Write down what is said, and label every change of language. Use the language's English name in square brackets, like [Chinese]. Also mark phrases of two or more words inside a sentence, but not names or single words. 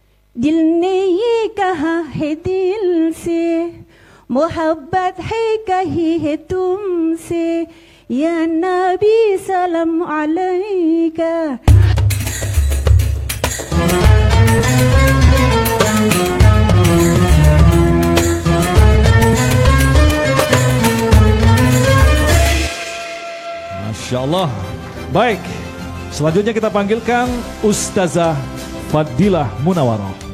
[Hindi] दिल ने ये कहा है दिल से मोहब्बत है कही है तुमसे [Arabic] يا نبي سلام عليك. ما شاء الله. [Indonesian] Baik, selanjutnya kita panggilkan Ustazah Fadilah Munawaroh.